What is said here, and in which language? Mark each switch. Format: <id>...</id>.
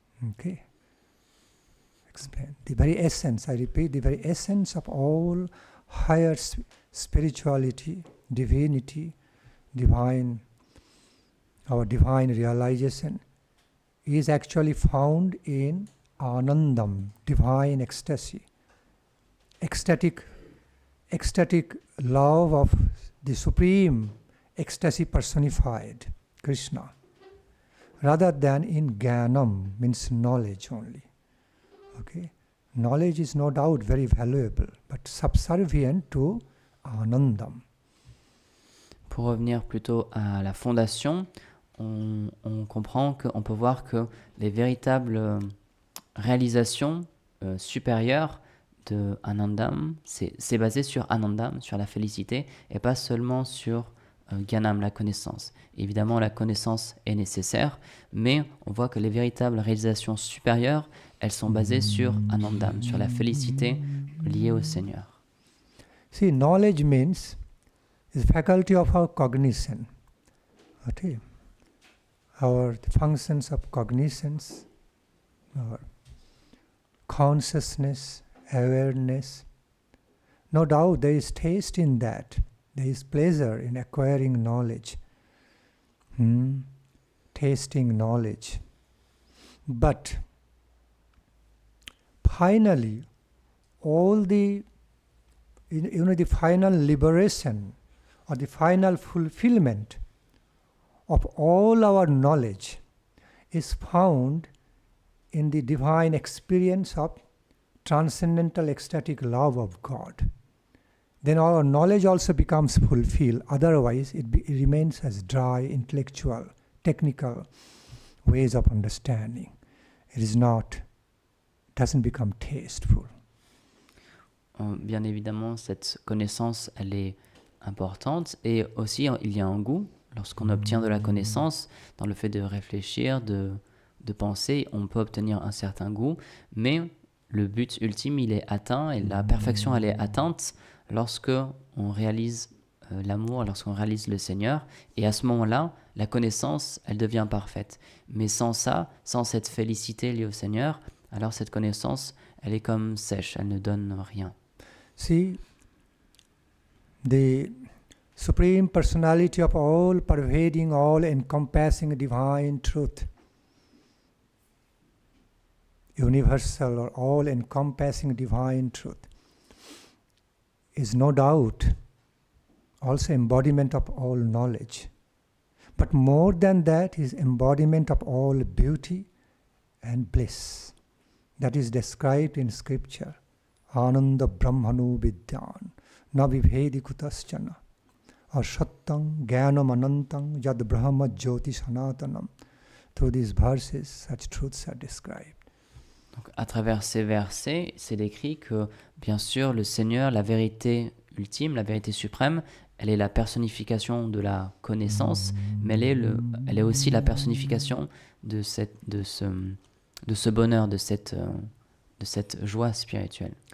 <en>Okay? Explain. The very essence, I repeat, the very essence of all higher spirituality, divinity, divine, our divine realization, is actually found in Anandam, divine ecstasy, ecstatic love of the supreme ecstasy personified, Krishna, rather than in Jnanam, means knowledge only. Okay? Knowledge is no doubt very valuable, but subservient to Anandam.</en> <fr>Pour revenir plutôt à la fondation, on comprend qu'on peut voir que les véritables réalisations supérieures de Anandam, c'est basé sur Anandam, sur la félicité, et pas seulement sur Jnanam, la connaissance. Évidemment, la connaissance est nécessaire, mais on voit que les véritables réalisations supérieures, elles sont basées sur Anandam, sur la félicité liée au Seigneur.</fr> <en>See, knowledge means is faculty of our cognition. Okay? Our functions of cognitions, our consciousness, awareness. No doubt there is taste in that. There is pleasure in acquiring knowledge, tasting knowledge. But finally, all the the final liberation or the final fulfillment of all our knowledge is found in the divine experience of transcendental ecstatic love of God. Then our knowledge also becomes fulfilled. Otherwise, it remains as dry, intellectual, technical ways of understanding. It is not, doesn't become tasteful.</en> <fr>Bien évidemment, cette connaissance, elle est importante. Et aussi, il y a un goût. Lorsqu'on obtient de la connaissance, dans le fait de réfléchir, de penser, on peut obtenir un certain goût. Mais le but ultime, il est atteint. Et la perfection, elle est atteinte lorsque on réalise l'amour, lorsqu'on réalise le Seigneur. Et à ce moment-là, la connaissance, elle devient parfaite. Mais sans ça, sans cette félicité liée au Seigneur, alors cette connaissance, elle est comme sèche, elle ne donne rien.</fr> <en>See, the Supreme Personality of all, pervading, all encompassing divine truth, universal or all encompassing divine truth, is no doubt also embodiment of all knowledge. But more than that is embodiment of all beauty and bliss. That is described in scripture.</en> <sa>Ananda Brahmanu Vidyan na vivhedi kutaschana ashattang jnanam anantang yad brahma jyoti sanatanam.</sa> <en>Through these verses, such truths are described.</en> <fr>Donc, à travers ces versets, c'est décrit que, bien sûr, le Seigneur, la vérité ultime, la vérité suprême, elle est la personnification de la connaissance, mais elle est aussi la personnification de ce bonheur, de cette joie spirituelle.</fr>